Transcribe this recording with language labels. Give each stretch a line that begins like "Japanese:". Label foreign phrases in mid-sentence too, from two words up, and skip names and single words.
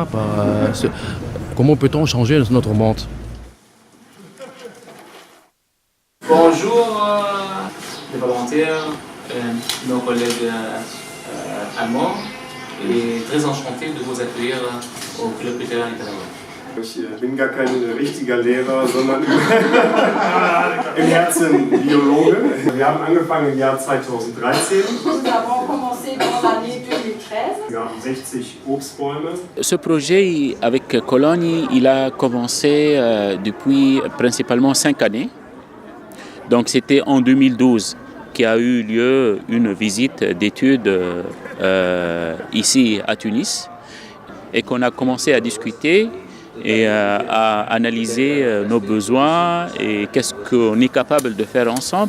French: Comment peut-on changer notre monde? Bonjour les volontaires, nos collègues allemands, et très enchanté de vous accueillir au Club culturel Ali Belhouane.
German: Ich bin gar kein richtiger Lehrer, sondern im Herzen Biologe. Wir haben angefangen im Jahr 2013.
French: Nous avons commencé dans l'année 2013.
German: Wir haben 60 Obstbäume.
French: Ce projet avec Cologne, il a commencé depuis principalement 5 années. Donc c'était en 2012 qu'il a eu lieu une visite d'études ici à Tunis et qu'on a commencé à discuter et à analyser nos besoins et qu'est-ce qu'on est capable de faire ensemble.